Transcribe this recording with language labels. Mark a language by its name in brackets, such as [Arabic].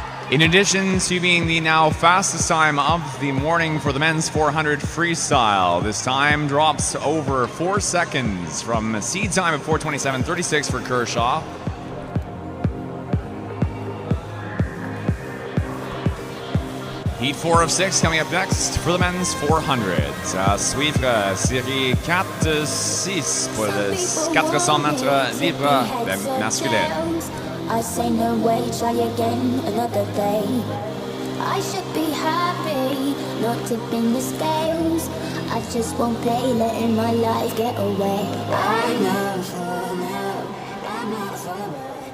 [English] In addition to being the now fastest time of the morning for the men's 400 freestyle, this time drops over 4 seconds from a seed time of 4:27.36 for Kershaw. Heat 4 of 6 coming up next for the men's 400. [French] À suivre, série 4-6 pour le 400 mètres libre masculin. [English] I say no way, try again another day. I should be happy, not tipping the scales. I just won't play, letting my life get away. I know for now, I'm not forward.